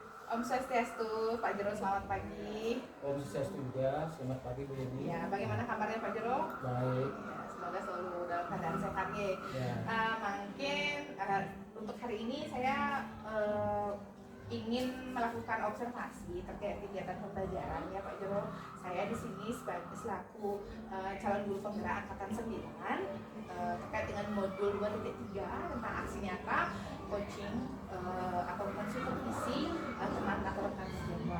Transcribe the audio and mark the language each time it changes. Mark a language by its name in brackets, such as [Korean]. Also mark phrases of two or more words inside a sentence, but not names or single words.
[Sanskrit] Om Swastiastu, [Indonesian] Pak Jero, selamat pagi. [Sanskrit] Om Swastiastu [Indonesian] juga, selamat pagi Bu Yeni. Ya, bagaimana kabarnya Pak Jero? Baik. Ya, semoga selalu dalam keadaan sehat ya. Mungkin untuk hari ini saya ingin melakukan observasi terkait kegiatan pembelajaran ya Pak Jero. Saya di sini selaku calon guru penggerak angkatan 9 terkait dengan modul 2.3 tentang aksi nyata, coaching atau supervisi teman atau rekan senior.